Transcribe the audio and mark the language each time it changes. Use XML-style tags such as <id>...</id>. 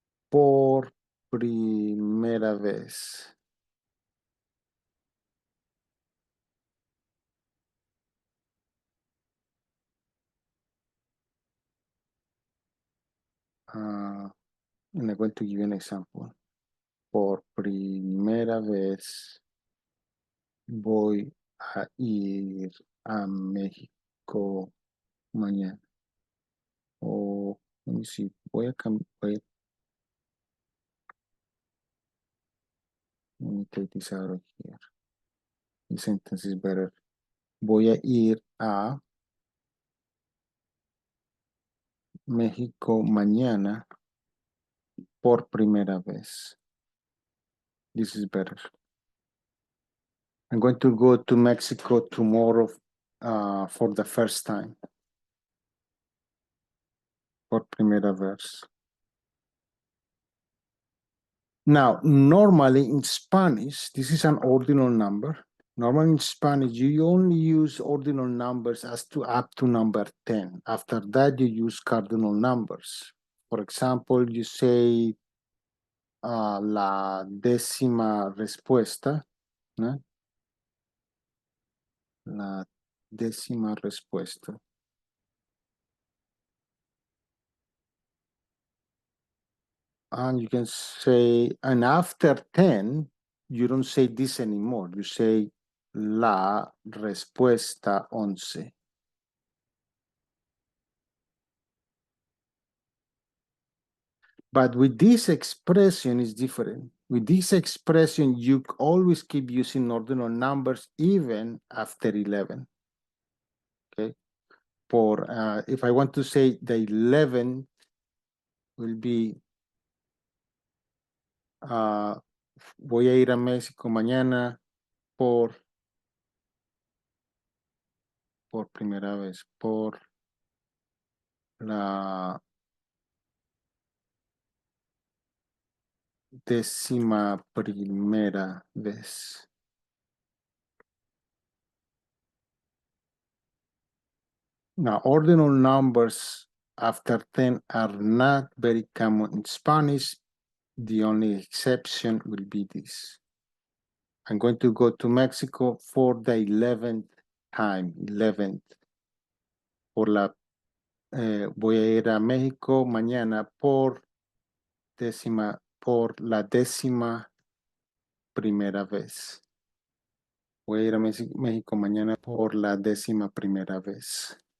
<es>Por primera vez.</es> <en>And I'm going to give you an example.</en> <es>Por primera vez voy a ir a México mañana. O,</es> <en>let me see,</en> <es>voy a cambiar.</es> <en>Let me take this out of here. The sentence is better.</en> <es>Voy a ir a México mañana por primera vez.</es> <en>This is better. I'm going to go to Mexico tomorrow for the first time.</en> <es>por primera vez.</es> <en>Now, normally in Spanish, this is an ordinal number. Normally in Spanish, you only use ordinal numbers as to up to number 10. After that, you use cardinal numbers. For example, you say</en> <es>la décima respuesta, ¿no? La décima respuesta.</es> <en>And you can say, and after 10, you don't say this anymore. You say</en> <es>la respuesta 11.</es> <en>But with this expression, is different. With this expression, you always keep using ordinal numbers even after 11. Okay. For if I want to say the 11 will be</en> <es>voy a ir a México mañana por primera vez, por la 11ª vez.</es> <en>Now, ordinal numbers after 10 are not very common in Spanish. The only exception will be this. I'm going to go to Mexico for the 11th time, 11th.</en> <es>Voy a ir a México mañana por la 11ª vez. Voy a ir a México mañana por la 11ª vez.</es>